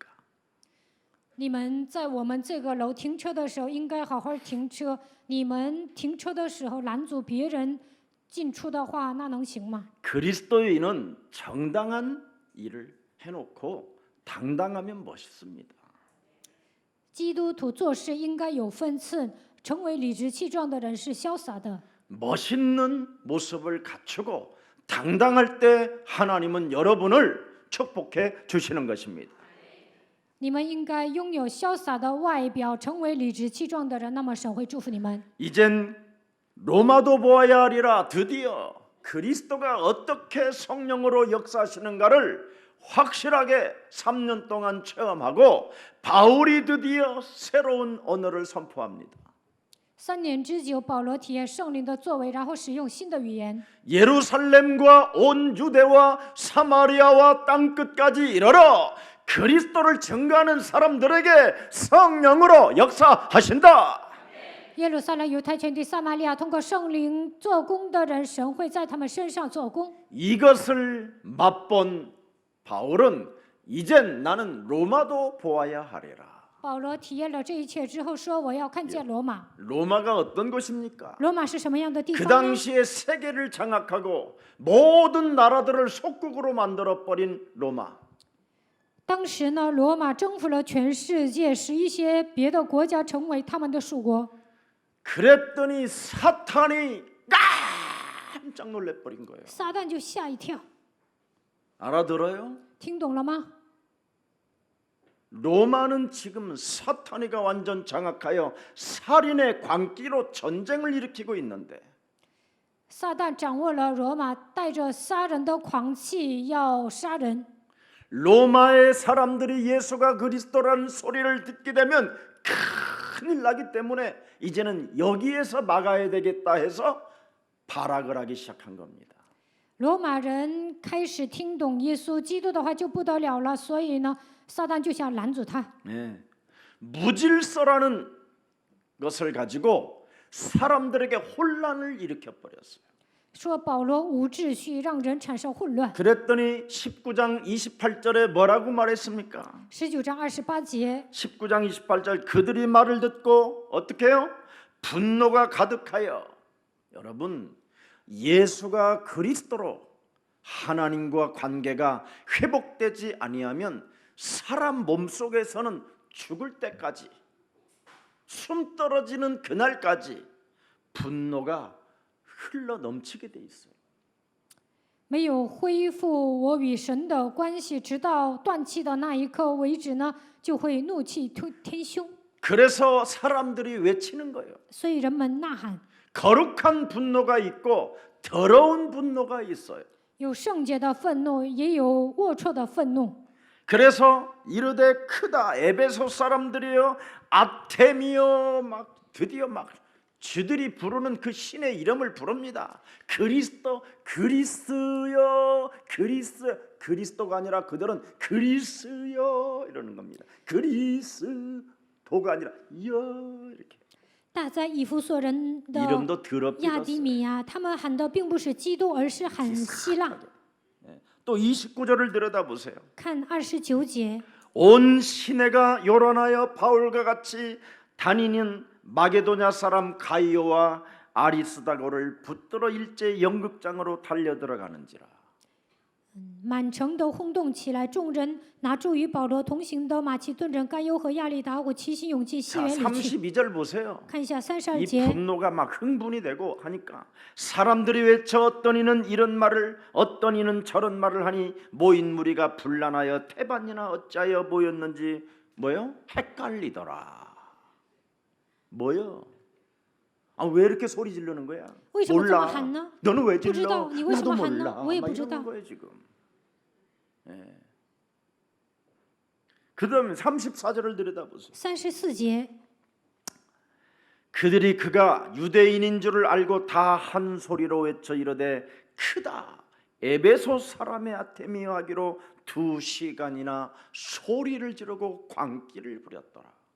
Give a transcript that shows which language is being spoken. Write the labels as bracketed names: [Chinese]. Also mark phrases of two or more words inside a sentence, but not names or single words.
[Chinese] 你们在我们这个楼停车的时候，应该好好停车。你们停车的时候拦阻别人进出的话，那能行吗？ [Korean] 그리스도인은 정당한 일을 해놓고 당당하면 멋있습니다. [Chinese] 基督徒做事应该有分寸，成为理直气壮的人是潇洒的。 [Korean] 멋있는 모습을 갖추고 당당할 때 하나님은 여러분을 축복해 주시는 것입니다. [Chinese] 你们应该拥有潇洒的外表，成为理直气壮的人，那么神会祝福你们。 [Korean] 이젠 로마도 보아야 하리라. 드디어 그리스도가 어떻게 성령으로 역사하시는가를 확실하게 3년 동안 체험하고 바울이 드디어 새로운 언어를 선포합니다. [Chinese] 3 年之久，保罗体验圣灵的作为，然后使用新的语言。 [Korean] 예루살렘과 온 유대와 사마리아와 땅 끝까지 이르러 그리스도를 증거하는 사람들에게 성령으로 역사하신다. [Chinese] 耶路撒冷、犹太全地、撒玛利亚，通过圣灵做工的人，神会在他们身上做工。 [Korean] 이것을 맛본 바울은 이젠 나는 로마도 보아야 하리라. [Chinese] 保罗体验了这一切之后说：“我要看见罗马。 [Korean] 로마가 어떤 곳입니까? [Chinese] 罗马是什么样的地 [Korean] 그 [Chinese] 方呢？ [Korean] 당시에 세계를 장악하고 모든 나라들을 속국으로 만들어 버린 로마. [Chinese] 当时呢，罗马征服了全世界，使一些别的国家成为他们的属国。 [Korean] 그랬더니 사탄이 깜짝 놀래 버린 거예요. [Chinese] 撒旦就吓一跳， [Korean] 알아들어요? [Chinese] 听懂了吗？ [Korean] 로마는 지금 사탄이가 완전 장악하여 살인의 광기로 전쟁을 일으키고 있는데 [Chinese] 撒旦掌握了罗马，带着杀人的狂气要杀人。 [Korean] 로마의 사람들이 예수가 그리스도라는 소리를 듣게 되면 큰일 나기 때문에 이제는 여기에서 막아야 되겠다 해서 발악을 하기 시작한 겁니다. [Chinese] 罗马人开始听懂耶稣基督的话就不得了了，所以呢，撒旦就想拦阻他。 [Korean] 예. 무질서라는 것을 가지고 사람들에게 혼란을 일으켜 버렸어요. [Chinese] 说保罗无秩序，让人产生混乱。 [Korean] 그랬더니 19장 28절에 뭐라고 말했습니까? [Chinese] 19 章28节， [Korean] 19장 28절 그들이 말을 듣고 어떻게 해요? 분노가 가득하여. 여러분, 예수가 그리스도로 하나님과 관계가 회복되지 아니하면 사람 몸속에서는 죽을 때까지, 숨 떨어지는 그날까지 분노가 흘러 넘치게 돼 있어요. [Chinese] 没有恢复我与神的关系，直到断气的那一刻为止呢，就会怒气填胸。 [Korean] 그래서 사람들이 외치는 거예요. [Chinese] 所以人们呐喊， [Korean] 거룩한 분노가 있고 더러운 분노가 있어요. [Chinese] 有圣洁的愤怒，也有龌龊的愤怒。 [Korean] 그래서 이르되 크다. 에베소 사람들이요 아테미요 막 드디어 막 주들이 부르는 그 신의 이름을 부릅니다. 그리스도, 그리스요, 그리스도가 아니라 그들은 그리스요 이러는 겁니다. 그리스도가 아니라 여 이렇게. [Chinese] 但在以弗所人的 [Korean] 이름도 [Chinese] 亚 [Korean] 더럽게 [Chinese] 迪米亚，他们喊的并不是基督，而是喊希腊。 [Korean] 또 29절을 들여다보세요. [Chinese] 看29节， [Korean] 온 시내가 요란하여 바울과 같이 다니는 마게도냐 사람 가이오와 아리스다고를 붙들어 일제 연극장으로 달려 들어가는지라. [Chinese] 满城都轰动起来，众人拿住与保罗同行的马其顿人该犹和亚利达，我齐心勇进戏 [Korean] 자, [Chinese] 园里去。 [Korean] 32절 보세요. [Chinese] 看一下 [Korean] 이 [Chinese] 32节， [Korean] 분노가 막 흥분이 되고 하니까 사람들이 외쳐 어떤 이는 이런 말을 어떤 이는 저런 말을 하니 모인 무리가 분란하여 태반이나 어찌하여 모였는지 뭐요? 헷갈리더라. 뭐요? 아, 왜 이렇게 소리 지르는 거야? [Chinese] 为什么这么 [Korean] 몰라. [Chinese] 喊呢？ [Korean] 너는 왜 [Chinese] 不知 [Korean] 질러? [Chinese] 道，你为什 [Korean] 나도 [Chinese] 么喊 [Korean] 몰라. [Chinese] 呢？我也 [Korean] 막 [Chinese] 不知 [Korean] 이러는 [Chinese] 道。 [Korean] 거예요 지금. 예. 그다음에 34절을 들여다보세요. [Chinese] 34节， [Korean] 그들이 그가 유대인인 줄을 알고 다 한 소리로 외쳐 이르되 크다. 에베소 사람의 아테미어 하기로 2시간이나 소리를 지르고 광기를 부렸더라.